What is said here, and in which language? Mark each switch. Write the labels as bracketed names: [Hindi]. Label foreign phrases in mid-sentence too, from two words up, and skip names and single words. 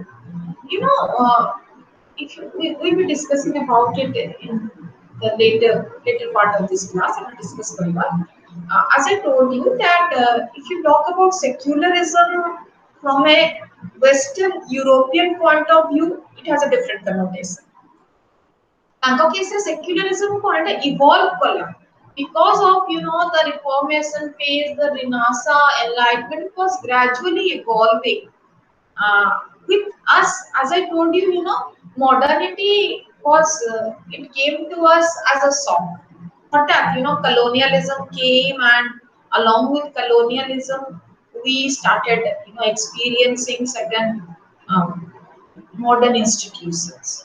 [English] You know, if we will be discussing about it in the later part of this class, I will discuss further. As I told you that if you talk about secularism from a Western European point of view, it has a different connotation. [Odia] ତାଙ୍କ କେସରେ secularism କୁ ଗୋଟେ evolve କଲା [English] because of the Reformation phase, the Renaissance, Enlightenment was gradually evolving. uh, with us, as I told you, modernity was it came to us as a song. Hঠাৎ, colonialism came, and along with colonialism, we started, experiencing certain um, modern institutions.